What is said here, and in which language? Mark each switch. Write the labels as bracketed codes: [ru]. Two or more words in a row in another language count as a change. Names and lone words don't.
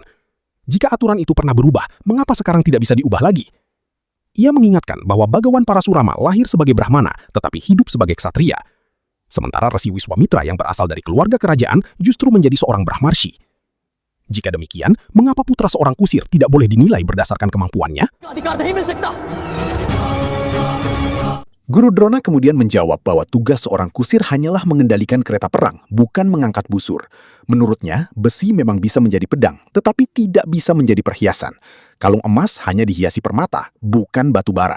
[id] Jika aturan itu pernah berubah, mengapa sekarang tidak bisa diubah lagi? Ia mengingatkan bahwa Bhagawan Parasurama lahir sebagai Brahmana, tetapi hidup sebagai ksatria. Sementara Resi Wiswamitra yang berasal dari keluarga kerajaan justru menjadi seorang Brahmarshi. Jika demikian, mengapa putra seorang kusir tidak boleh dinilai berdasarkan kemampuannya? [hi] अधिकार नहीं मिल सकता। [id] Guru Drona kemudian menjawab bahwa tugas seorang kusir hanyalah mengendalikan kereta perang, bukan mengangkat busur. Menurutnya, besi memang bisa menjadi pedang, tetapi tidak bisa menjadi perhiasan. Kalung emas hanya dihiasi permata, bukan batu bara.